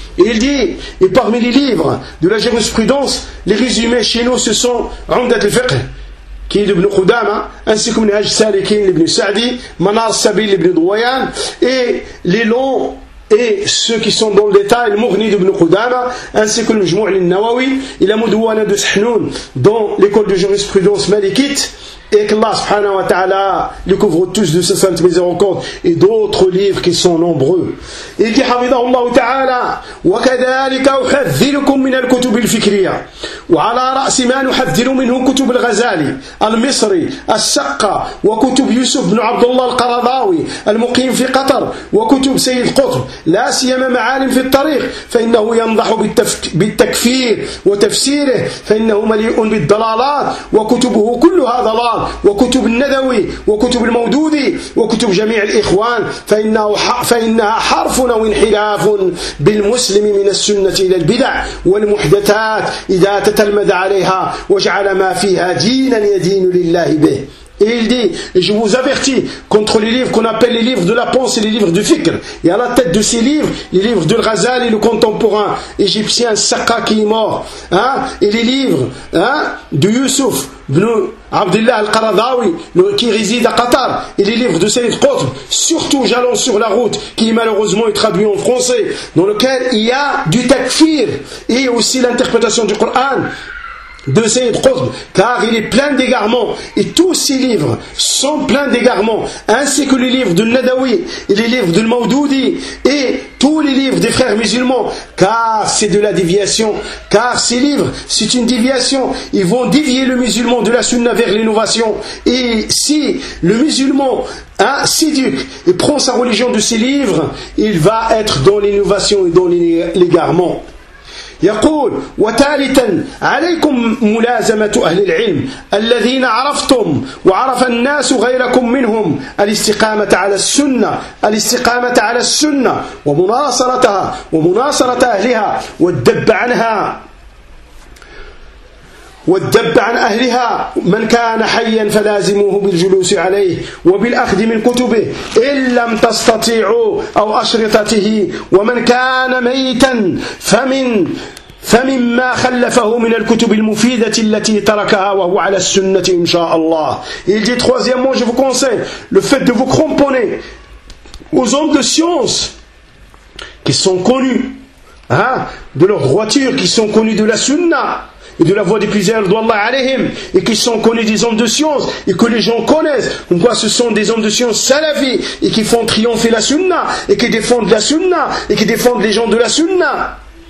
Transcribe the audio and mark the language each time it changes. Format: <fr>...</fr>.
<fr>Il dit, et parmi les livres de la jurisprudence, les résumés chez nous, ce sont عُمْدَةُ الْفِقْهِ qui est d'Ibn Qudama, ainsi que Minhaj Salikin ibn Sa'di, Manar Sabil ibn Duwayan, et les longs, et ceux qui sont dans le détail, Mughni d'Ibn Qudama, ainsi que le Jmou' al-Nawawi, et la Mudwana de Sahnoun, dans l'école de jurisprudence malikite, et qu'Allah subhanahu wa ta'ala les couvre tous de sa sainte miséricorde, et d'autres livres qui sont nombreux. Il dit,</fr> <ar>حفظه الله تعالى, وكذلك أحذركم من الكتب الفكرية وعلى رأس ما نحذر منه كتب الغزالي المصري السقة وكتب يوسف بن عبد الله القرضاوي المقيم في قطر وكتب سيد قطب لا سيما معالم في الطريق فإنه ينضح بالتكفير وتفسيره فإنه مليء بالضلالات وكتبه كلها ضلال وكتب الندوي وكتب المودودي وكتب جميع الإخوان فإنها حرف أو انحراف بالمسلم من السنة إلى البدع والمحدثات إذا تتلمذ عليها وجعل ما فيها دينا يدين لله به.</ar> <fr>Et il dit, et je vous avertis contre les livres qu'on appelle les livres de la pensée, les livres du fikr. Et à la tête de ces livres, les livres de Ghazali et le contemporain égyptien Saqqa qui est mort. Et les livres de Yusuf ibn Abdullah al-Qaradawi qui réside à Qatar. Et les livres de Saïd Qutb, surtout Jalon sur la route, qui malheureusement est traduit en français, dans lequel il y a du takfir et aussi l'interprétation du Coran de Sayyid Qutb, car il est plein d'égarements, et tous ses livres sont pleins d'égarements, ainsi que les livres de Nadawi, et les livres de Maududi, et tous les livres des frères musulmans, car c'est de la déviation, car ces livres, c'est une déviation, ils vont dévier le musulman de la sunna vers l'innovation, et si le musulman s'éduque et prend sa religion de ces livres, il va être dans l'innovation et dans l'égarement.</fr> <ar>يقول وثالثا عليكم ملازمة أهل العلم الذين عرفتم وعرف الناس غيركم منهم الاستقامة على السنة الاستقامة على السنة ومناصرتها ومناصرة أهلها والدب عنها والدب عن أهلها من كان حيا فلازموه بالجلوس عليه وبالأخذ من كتبه إن لم تستطيعوا أو أشرطته ومن كان ميتا فمما خلفه من الكتب المفيدة التي تركها وهو على السنة إن شاء الله.</ar> <fr>Il dit troisièmement, je vous conseille le fait de vous cramponner aux hommes de science qui sont connus, hein, de leur voiture, qui sont connus de la sunna et de la voix des plusieurs d'Allah alayhim, et qui sont connus des hommes de science, et que les gens connaissent, comme quoi ce sont des hommes de science salafis, et qui font triompher la sunna, et qui défendent la sunna, et qui défendent les gens de la sunna.</fr>